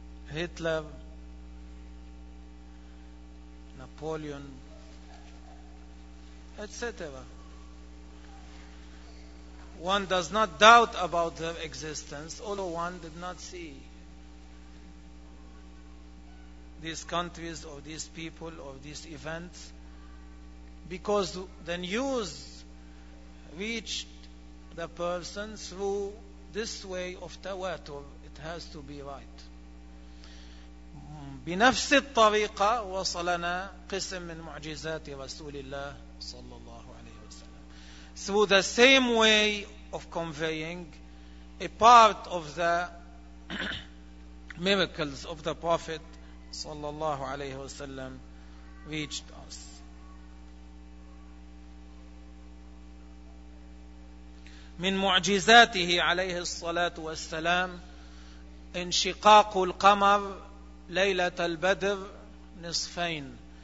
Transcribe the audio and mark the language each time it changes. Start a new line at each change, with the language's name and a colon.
Arabic: هتلر، نابليون، etc.
English: One does not doubt about their existence, although one did not see these countries or these people or these events, because the news reached the person through this way of tawatur. It has to be right.
Arabic: بنفس الطريقة وصلنا قسم من معجزات رسول الله صلى الله عليه وسلم.
English: Through the same way of conveying a part of the miracles of the Prophet
Arabic: صلى الله عليه وسلم
English: reached us.
Arabic: من معجزاته عليه الصلاة والسلام انشقاق القمر ليلة البدر نصفين.